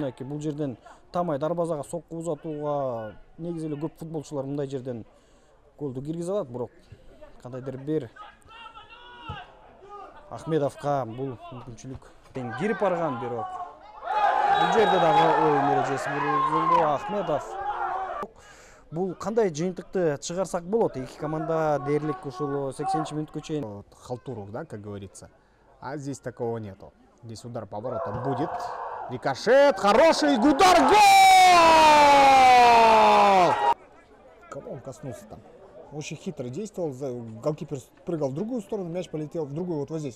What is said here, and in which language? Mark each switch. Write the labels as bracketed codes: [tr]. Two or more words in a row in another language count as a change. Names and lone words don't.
[ky] Мынакей бул жерден тамай дарбазага сокку узатууга негизи эле көп футболчулар мындай жерден голду киргизе алат, бирок кандайдыр бир Ахмедовка бул мүмкүнчүлүк кирип барган, бирок бул жерде дагы оюн эрежеси бузулду. Ахмедов бул кандай жыйынтыкты чыгарсак болот? Эки команда дээрлик ушул 80-чи мүнөткө чейин [ru] Халтуров, да, как говорится. А здесь такого нету. Здесь удар поворотом будет. Рикошет, хороший удар, гол! Кого он коснулся там? Очень хитро действовал. Голкипер прыгал в другую сторону, мяч полетел в другую, вот здесь.